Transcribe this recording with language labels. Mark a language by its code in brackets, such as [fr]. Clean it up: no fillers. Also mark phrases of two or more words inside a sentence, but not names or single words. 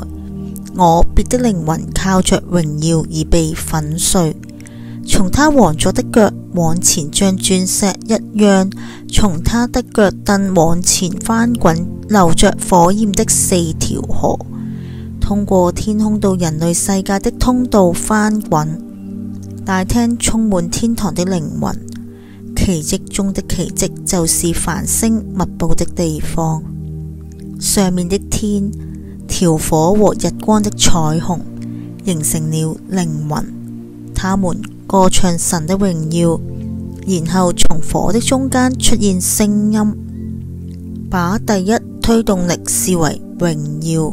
[zh] 我別的靈魂靠着榮耀而被粉碎，從他王座的腳往前像鑽石一樣，從他的腳凳往前翻滾，流着火焰的4條河，通過天空到人類世界的通道翻滾。大廳充滿天堂的靈魂，奇蹟中的奇蹟就是繁星密布的地方。上面的天，調火和日光的彩虹，形成了靈魂。他們歌唱神的榮耀，然後從火的中間出現聲音，把第一推動力視為榮耀。